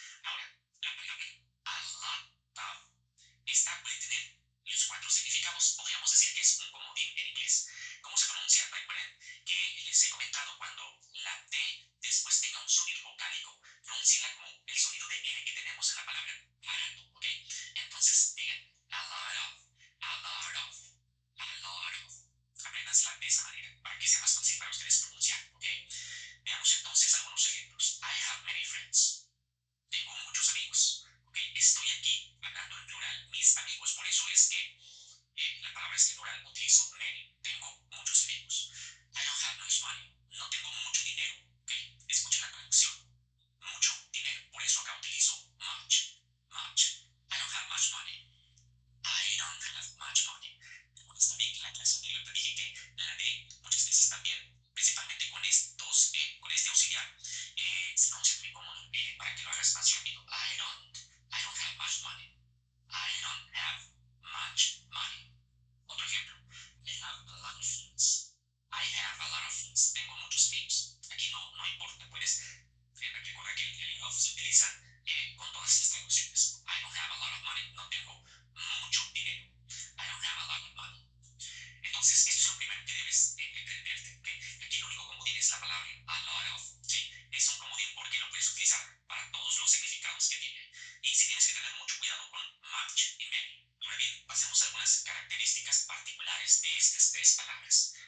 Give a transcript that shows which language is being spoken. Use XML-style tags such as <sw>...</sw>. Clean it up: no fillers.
<es>Ahora, la palabra a lot of, esta puede tener los cuatro significados, podríamos decir que es un comodín en inglés. ¿Cómo se pronuncia? Recuerden que les he comentado cuando la T después tenga un sonido vocálico, pronúnciala como el sonido de N que tenemos en la palabra barato, ¿ok? Entonces digan</es> <en>a lot of, a lot of, a lot of.</en> <es>Apréndansela de esa manera para que sea más fácil para ustedes pronunciar, ¿ok? Veamos entonces algunos ejemplos.</es> <en>I have many friends.</en> <es>Tengo muchos amigos, ¿ok? Estoy aquí hablando en plural, mis amigos, por eso es que la palabra es en plural, utilizo many. Tengo muchos amigos.</es> <en>I don't have much money.</en> <es>No tengo mucho dinero, ¿ok? Escuchen la traducción. Mucho dinero, por eso acá utilizo</es> <en>much, much. I don't have much money. I don't have much money.</en> <es>¿Recuerdas también que en la clase anterior te dije que la D muchas veces también, principalmente con estos, con este auxiliar, se pronuncia muy cómodo para que lo hagas más rápido.</es> <en>I don't have much money. I don't have much money.</en> <es>Otro ejemplo.</es> <en>I have a lot of friends. I have a lot of friends.</en> <es>Tengo muchos amigos. Aquí no importa, puedes recordar que el of se utiliza con todas estas traducciones.</es> <en>I don't have a lot of money.</en> <es>No tengo mucho dinero.</es> <en>I don't have a lot of money.</en> <es>Entonces, esto es lo primero que debes entenderte. ¿Okay? Aquí lo único comodín es la palabra a lot of. ¿Sí? Es un comodín porque lo puedes utilizar para todos los significados que tiene. Y si tienes que tener mucho cuidado con much y many. Ahora bien, pasemos a algunas características particulares de estas tres palabras.</es>